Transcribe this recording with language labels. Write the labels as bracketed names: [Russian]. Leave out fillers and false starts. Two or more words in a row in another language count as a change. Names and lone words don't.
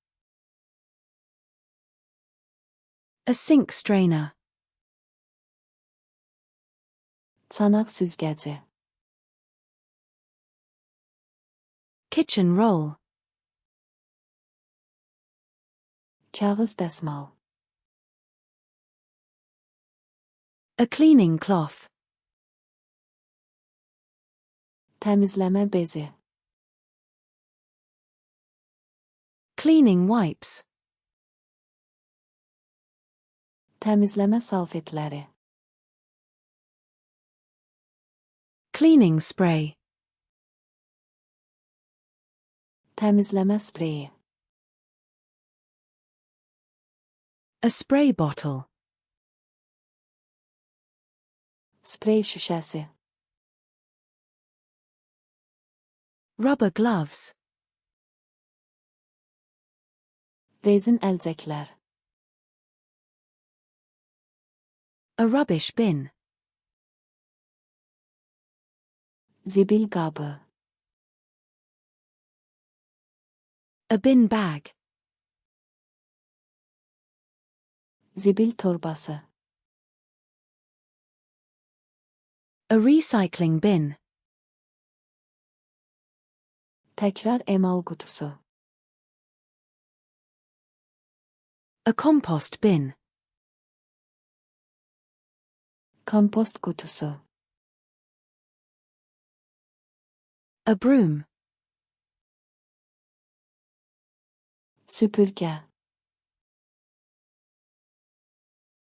[English] A sink strainer. [Azerbaijani] Çanaq süzgəci. [English] Kitchen roll. [Azerbaijani] Kağız dəsmal. [English] A cleaning cloth. [Azerbaijani] Təmizləmə bezi. [English] Cleaning wipes. [Azerbaijani] Təmizləmə salfetləri. [English] Cleaning spray. [Azerbaijani] Təmizləmə spreyi. [English] A spray bottle. [Azerbaijani] Sprey şüşəsi. [English] Rubber gloves. [Azerbaijani] Rezin əlcəklər. [English] A rubbish bin. [Azerbaijani] Zibil qabı. [English] A bin bag. [Azerbaijani] Zibil torbası. [English] A recycling bin. [Azerbaijani] Təkrar emal qutusu. [English] A compost bin. [Azerbaijani] Kompost qutusu. [English] A broom. [Azerbaijani] Süpürgə.